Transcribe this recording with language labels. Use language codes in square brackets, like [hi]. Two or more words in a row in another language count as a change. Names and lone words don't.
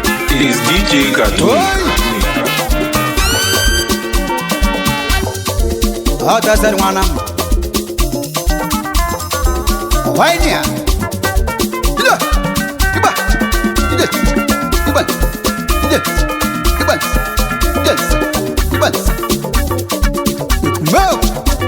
[en] It is D J Cartoon. Oi! [ig] Ọ dọziri nwana m. [en] Why, yeah? Ije! Iba! Ije! Iba! Ije! Iba! Yes! Iba! Mo!